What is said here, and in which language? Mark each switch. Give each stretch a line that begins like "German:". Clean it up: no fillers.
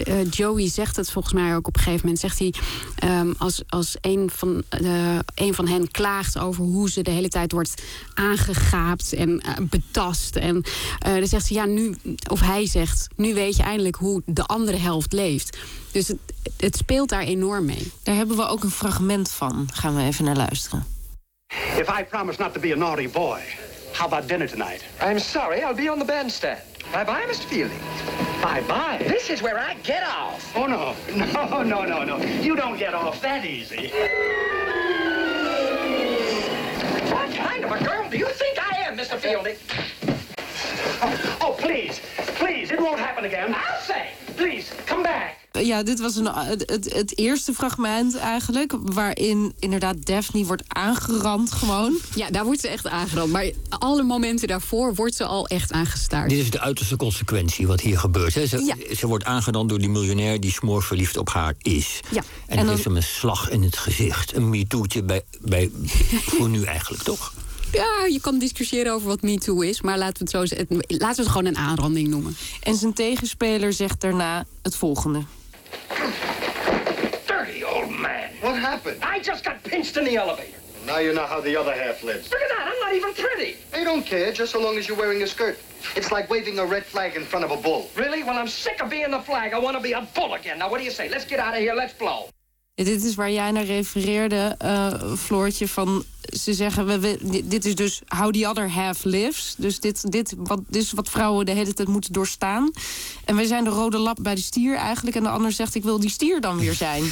Dutch: Joey zegt het volgens mij ook op een gegeven moment. Zegt hij, als een van hen klaagt over hoe ze de hele tijd wordt aangegaapt en betast. En dan zegt ze, ja, nu, of hij zegt, nu weet je eindelijk hoe de andere helft leeft. Dus het speelt daar enorm mee. Daar hebben we ook een fragment van. Gaan we even naar luisteren.
English: If I promise not to be a naughty boy, how about dinner tonight? I'm sorry, I'll be on the bandstand. Bye-bye, Mr. Fielding. Bye-bye. This is where I get off. Oh, no. No, no, no, no. You don't get off that easy. What kind of a girl do you think I am, Mr. Fielding? Oh, please, it won't happen again. I'll say, please, come back.
Dutch: Ja, dit was het eerste fragment eigenlijk, waarin inderdaad Daphne wordt aangerand gewoon. Ja, daar wordt ze echt aangerand. Maar alle momenten daarvoor wordt ze al echt aangestaard. Dit is de uiterste consequentie wat hier gebeurt. Hè? Ze wordt aangerand door die miljonair die smoorverliefd op haar is. Ja. En dan geeft ze hem een slag in het gezicht. Een MeToo'tje bij voor nu eigenlijk, toch? Ja, je kan discussiëren over wat MeToo is, maar laten we het gewoon een aanranding noemen. En zijn tegenspeler zegt daarna het volgende.
English: Dirty old man. What happened? I just got pinched in the elevator. Now you know how the other half lives. Look at that, I'm not even pretty. They don't care, just so long as you're wearing a skirt. It's like waving a red flag in front of a bull. Really? Well, I'm sick of being the flag. I want to be a bull again. Now what do you say? Let's get out of here, let's blow.
Dutch: Dit is waar jij naar refereerde, Floortje, van ze zeggen, dit is dus
English: how the other half lives.
Dutch: Dus dit is wat vrouwen de hele tijd moeten doorstaan. En wij zijn de rode lap bij de stier eigenlijk. En de ander zegt, ik wil die stier dan weer zijn.